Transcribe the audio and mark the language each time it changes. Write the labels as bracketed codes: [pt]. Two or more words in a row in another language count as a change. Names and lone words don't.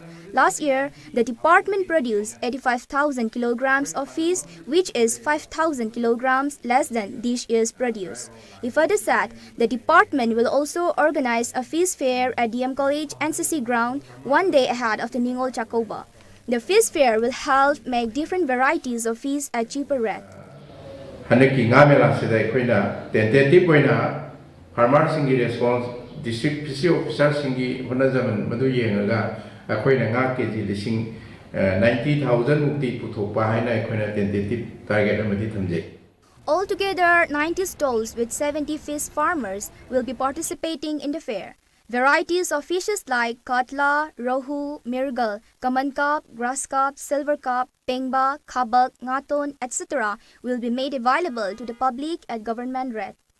[en] Last year, the department produced 85,000 kilograms of fish, which is 5,000 kilograms less than this year's produce. He further said the department will also organize a fish fair at DM College NCC ground one day ahead of the Ningol Chakauba. The fish fair will help make different varieties of fish at cheaper rate. [mni] Hanaki ngamela sidai koina tentative koina farmer singi response [en] district fishery officer [mni] singi honajaman madu yengaga akoina nga kg lising 90,000 mukti puthokpa haina koina [en] tentative target [mni] amadi thamje. [en] Altogether, 90 stalls with 70 fish farmers will be participating in the fair. Varieties of fishes like katla, rohu, mirgal, kaman carp, grass carp, silver carp, pengba, kabak, ngaton, etc. will be made available to the public at government rate.